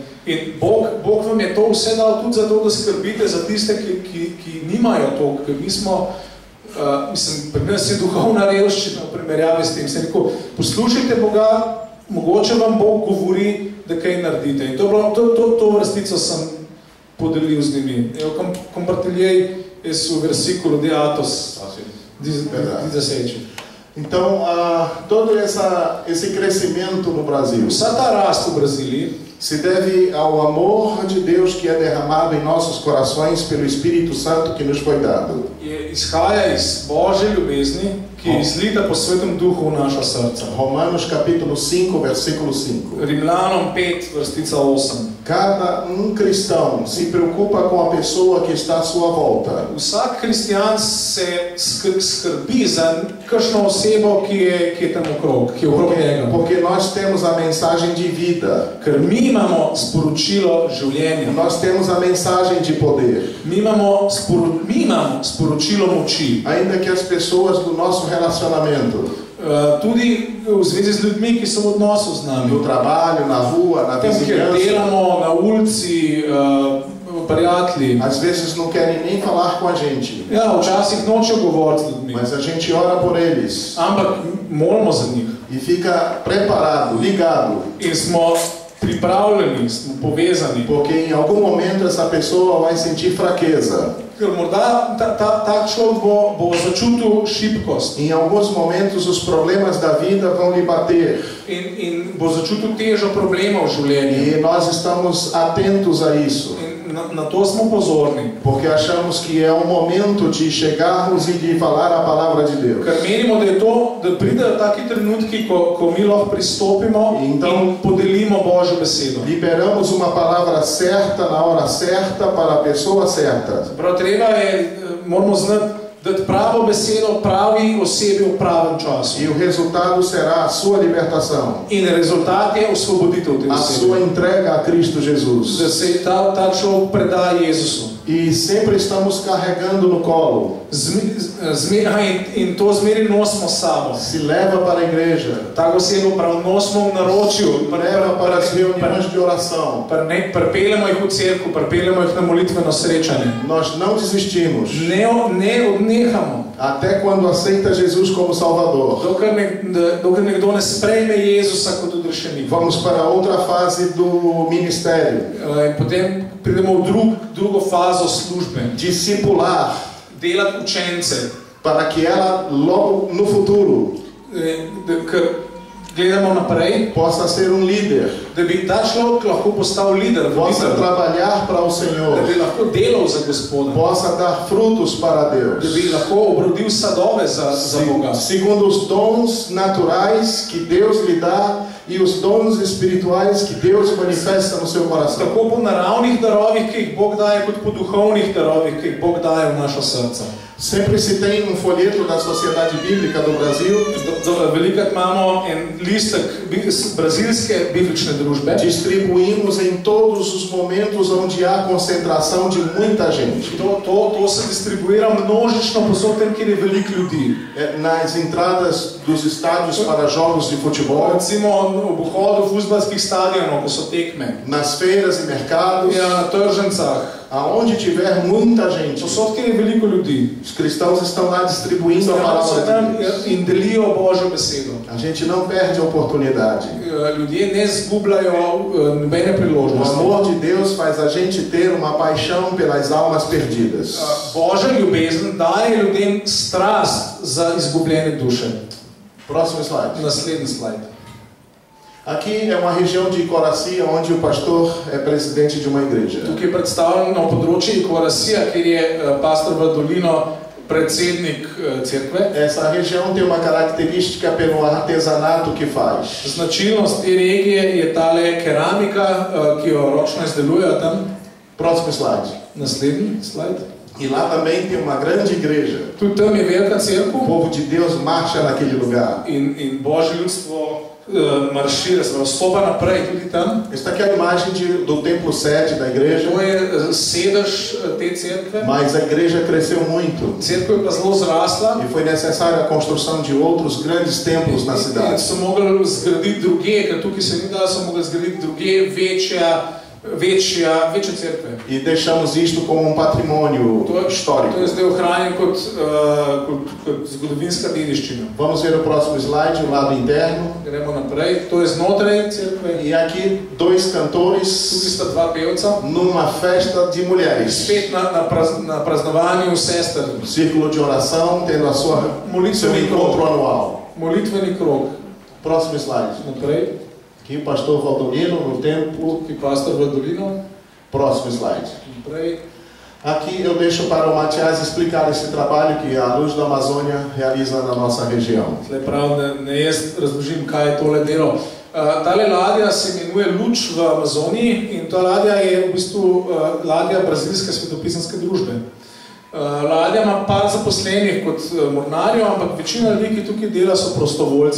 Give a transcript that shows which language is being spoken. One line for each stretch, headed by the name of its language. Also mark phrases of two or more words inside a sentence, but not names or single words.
Slovenian: In Bog vam je to vse dal tudi zato, da skrbite za tiste, ki nimajo to, ker mi smo, pri nas je duhovna revščina v primerjavi s tem. Sem rekel, poslušajte Boga, mogoče vam Bog govori, da kaj naredite. In to vrstico sem podelil z njimi.
Portuguese: Compartilhei esse versículo de Atos 17. Então, todo esse crescimento no Brasil
Slovenian: Vsa ta rast v Brazílii
Portuguese: se deve ao amor de Deus que é derramado em nossos corações pelo Espírito Santo que nos foi dado.
Slovenian: izhaja iz Božje ljubezni, ki je izlita po Svetem Duhu v naša srca.
Portuguese: Romanos capítulo 5, versículo 5.
Slovenian: Rimljanom 5, vrstica 8.
Portuguese: Cada cristão se preocupa com a pessoa que está à sua volta.
Slovenian: Vsak kristjan se skrbi za kakšno osebo, ki je tam okrog, ki je okrog njega.
Portuguese: Porque nós temos a mensagem de vida.
Slovenian: Ker mi imamo sporočilo življenja.
Portuguese: Nós temos a mensagem de poder.
Slovenian: Mi imamo sporočilo moči.
Portuguese: Ainda que as pessoas do nosso relacionamento,
Slovenian: tudi v zvezi z ljudmi, ki so v odnosu z nami.
Portuguese: no trabalho, na rua, na
Slovenian: Tam, kjer
Portuguese: vizinhança,
Slovenian: delamo, na ulici, prijatelji.
Portuguese: às vezes não querem nem falar com a gente,
Slovenian: Ja, včasih nočejo govoriti z ljudmi.
Portuguese: mas a gente ora por eles
Slovenian: Ampak molimo za njih.
Portuguese: e fica preparado, ligado,
Slovenian: In smo pripravljeni, smo povezani.
Portuguese: porque em algum momento essa pessoa vai sentir fraqueza.
Slovenian: Ker morda ta človek bo začutil šibkost
Portuguese: Em alguns momentos os problemas da vida vão lhe bater
Slovenian: in bo začutil težo problemov v življenju.
Portuguese: e nós estamos atentos a isso,
Slovenian: In na to smo pozorni.
Portuguese: porque achamos que é o momento de chegarmos e de falar a palavra de Deus.
Slovenian: Ker menimo, da pridejo taki trenutki, ko mi lahko pristopimo in podelimo Božjo besedo.
Portuguese: Liberamos uma palavra certa na hora certa para a pessoa certa.
Slovenian: Prav moramo znati dati pravo besedo pravi osebi v pravem času.
Portuguese: E o resultado será a sua libertação,
Slovenian: In rezultat je osvoboditev te
Portuguese: a sua
Slovenian: osebe.
Portuguese: entrega a Cristo
Slovenian: Da Jesus. se ta človek preda Jezusu.
Portuguese: E sempre estamos carregando no colo.
Slovenian: In to zmeri nosimo s sabo.
Portuguese: Se leva para a igreja,
Slovenian: Tako osebo prav nosimo v naročju,
Portuguese: leva para as reuniões de oração.
Slovenian: pripeljamo jih v cerkev, pripeljamo jih na molitveno srečanje.
Portuguese: Nós não desistimos
Slovenian: Ne odnehamo,
Portuguese: até quando aceita Jesus como Salvador.
Slovenian: dokler nekdo ne sprejme Jezusa kot odrešenika.
Portuguese: Vamos para outra fase do ministério,
Slovenian: In potem pridemo v drugo fazo službe.
Portuguese: discipular,
Slovenian: Delati učence,
Portuguese: para que ela logo no futuro
Slovenian: gledamo naprej,
Portuguese: possa ser um líder,
Slovenian: da bi ta človek lahko postal lider,
Portuguese: possa
Slovenian: voditelj,
Portuguese: trabalhar para o
Slovenian: da
Portuguese: Senhor,
Slovenian: bi lahko delal za Gospoda,
Portuguese: possa dar frutos para
Slovenian: da
Portuguese: Deus,
Slovenian: bi lahko obrodil sadove za Boga.
Portuguese: segundo os dons naturais que Deus lhe dá e os dons espirituais que Deus manifesta no seu coração.
Slovenian: Tako po naravnih darovih, ki jih Bog daje, kot po duhovnih darovih, ki jih Bog daje v naša srca.
Portuguese: Sempre se tem um folheto da Sociedade Bíblica do Brasil.
Slovenian: Velikrat imamo en listek brazilske biblične družbe.
Portuguese: Distribuímos em todos os momentos onde há concentração de muita gente.
Slovenian: To se distribuira množično posod tam, kjer je veliko ljudi.
Portuguese: Nas entradas dos estádios para jogos de futebol.
Slovenian: Recimo ob vhodu fuzbalskih stadionov, ko so tekme.
Portuguese: Nas feiras e mercados.
Slovenian: Na tržnicah.
Portuguese: Aonde tiver muita gente,
Slovenian: posod, kjer je veliko ljudi,
Portuguese: os cristãos estão lá distribuindo a palavra de Deus.
Slovenian: In delijo Božjo besedo.
Portuguese: A gente não perde a oportunidade.
Slovenian: Ljudje ne izgubljajo nobene priložnosti.
Portuguese: O amor de Deus faz a gente ter uma paixão pelas almas perdidas.
Slovenian: Božja ljubezen daje ljudem strast za izgubljene duše.
Portuguese: Próximo slide.
Slovenian: Naslednji slide.
Portuguese: Aqui é uma região de Coracia, onde o pastor é presidente de uma igreja.
Slovenian: Tukaj je predstavljeno področje Korasija, kjer je pastor Vadolino predsednik cerkve.
Portuguese: Essa região tem uma característica pelo artesanato que faz.
Slovenian: Značilnost te regije je tale keramika, ki jo ročno izdelujejo tam.
Portuguese: Próximo slide.
Slovenian: Naslednji slide.
Portuguese: E lá também tem uma grande igreja.
Slovenian: Tudi tam je velika cerkev.
Portuguese: O povo de Deus marcha naquele lugar.
Slovenian: In Božje ljudstvo maršira, se stopa naprej tudi tam.
Portuguese: Esta aqui é a imagem do templo sede da igreja.
Slovenian: To je sedež te cerkve.
Portuguese: Mas a igreja cresceu muito.
Slovenian: Cerkev je pa zelo zrasla.
Portuguese: E foi necessária a construção de outros grandes templos na cidade.
Slovenian: So mogli zgraditi druge, ker tukaj se ni dalo, so mogli zgraditi druge večje cerkve.
Portuguese: E deixamos isto como um patrimônio histórico.
Slovenian: To je zdaj ohranjeno kot zgodovinska dediščina.
Portuguese: Vamos ver o próximo slide, o lado interno.
Slovenian: Gremo naprej. To je znotraj cerkve.
Portuguese: E aqui dois cantores.
Slovenian: Tukaj sta dva pevca.
Portuguese: Numa festa de mulheres.
Slovenian: Spet na praznovanju sester.
Portuguese: Círculo de oração, tendo a seu encontro anual.
Slovenian: Molitveni krog.
Portuguese: Próximo slide.
Slovenian: Naprej.
Portuguese: Aqui o pastor Valdolino no templo. Aqui pastor Valdolino. Próximo slide.
Slovenian: Naprej.
Portuguese: Aqui eu deixo para o Matias explicar esse trabalho que a Luz da Amazônia realiza na nossa região.
Slovenian: Tle prav, ne jaz razložim, kaj je tole delo. Tale ladja se imenuje Luč v Amazoniji in ta ladja je v bistvu ladja brazilske svetopisanske družbe. Ladja ima par zaposlenih kot mornarjev, ampak večina ljudi, ki tukaj dela, so prostovoljci.